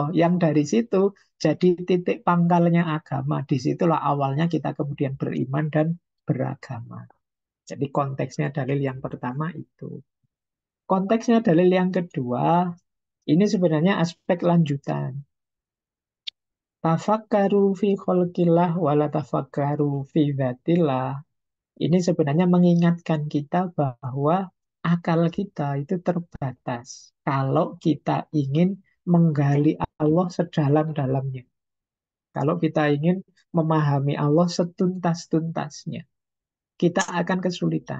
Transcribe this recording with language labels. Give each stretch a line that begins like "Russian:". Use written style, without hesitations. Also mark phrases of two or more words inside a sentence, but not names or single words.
Indonesian: Yang dari situ jadi titik pangkalnya agama. Disitulah awalnya kita kemudian beriman dan beragama. Jadi konteksnya dalil yang pertama itu. Konteksnya dalil yang kedua, ini sebenarnya aspek lanjutan.
Arabic: Tafakkaru fi kholqillah wala tafakkaru fi dzatillah.
Indonesian: Ini sebenarnya mengingatkan kita bahwa akal kita itu terbatas kalau kita ingin menggali Allah sedalam-dalamnya. Kalau kita ingin memahami Allah setuntas-tuntasnya, kita akan kesulitan.